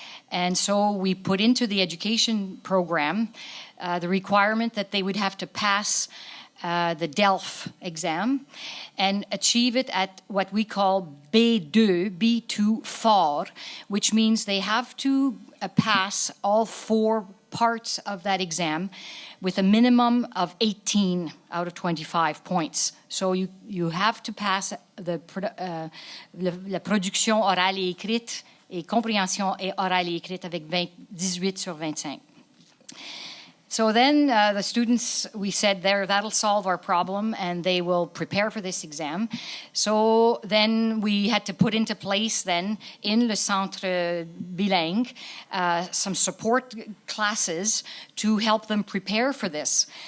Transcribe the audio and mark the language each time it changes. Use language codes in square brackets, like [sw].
[en] And so we put into the education program the requirement that they would have to pass the DELF exam and achieve it at what we call B2 fort, which means they have to pass all 4 parts of that exam with a minimum of 18 out of 25 points. So you have to pass [fr] la production orale et écrite et compréhension et orale et écrite avec 18 sur 25. [en] So then the students, we said that'll solve our problem and they will prepare for this exam. So then we had to put into place then in le centre bilingue some support classes to help them prepare for this.